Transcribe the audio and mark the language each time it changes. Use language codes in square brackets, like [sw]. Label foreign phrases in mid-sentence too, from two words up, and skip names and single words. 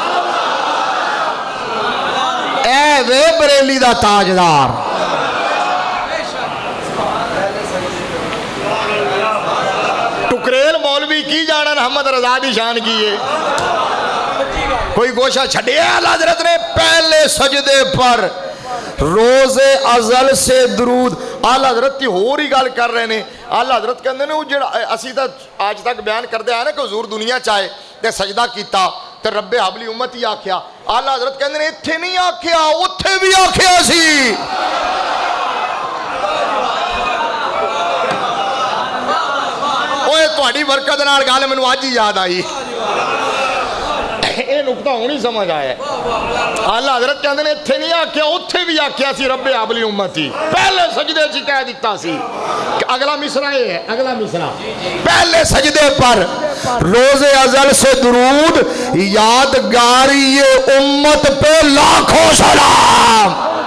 [pa] اے وے بریلی دا تاجدار، ٹکریل مولوی کی جانا محمد رضا دی شان کیے، کوئی گوشہ چھڑے۔ [ur] اعلیٰ حضرت نے پہلے سجدے پر روز ازل سے درود۔ [pa] اعلیٰ حضرت کی ہو رہی گال کر رہے ہیں۔ اعلیٰ حضرت کہندے نے وہ جڑا اسی تا آج تک بیان کردے آئے نا کہ حضور دنیا چاہے تے سجدہ کیتا تے [ar] رب حبلی امتی [pa] آکھیا۔ اعلیٰ حضرت کہندے نے اتھے نہیں آکھیا، اتھے بھی آکھیا سی۔ اوہ تواڈی برکت نال گل مینوں اج ہی یاد آئی، یہ نقطہ ہونی سمجھ آیا ہے۔ اعلیٰ حضرت کہندے نے اتھے نہیں آکھیا، اتھے بھی آکھیا سی [ar] رب حبلی امتی، [pa] پہلے سجدے سے کہہ دیتا سی۔ [ur] اگلا مصرع یہ ہے، اگلا مصرع، پہلے سجدے پر روز ازل سے درود، یادگاری امت پہ لاکھوں سلام۔